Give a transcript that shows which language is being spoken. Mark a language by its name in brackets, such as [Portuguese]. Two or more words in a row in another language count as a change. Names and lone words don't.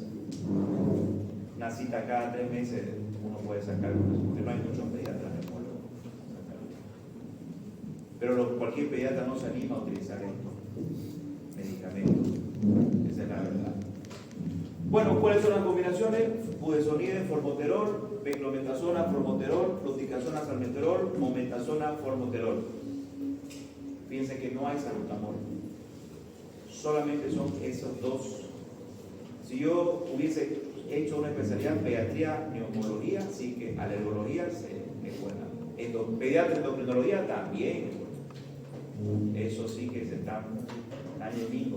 [Spanish] Una cita cada 3 meses uno puede sacar con eso, porque no hay muchos pediatras neumólogos. Pero cualquier pediatra no se anima a utilizar estos medicamentos. Esa es la verdad. Bueno, ¿cuáles son las combinaciones? Budesonide, formoterol, beclometasona, formoterol, fluticasona, salmeterol, mometasona, formoterol. Fíjense que no hay salbutamol. Solamente son esos dos. Si yo hubiese hecho una especialidad en pediatría, neumología, sí que alergología es buena. Pediatría, endocrinología también. Eso sí que se están años mismos.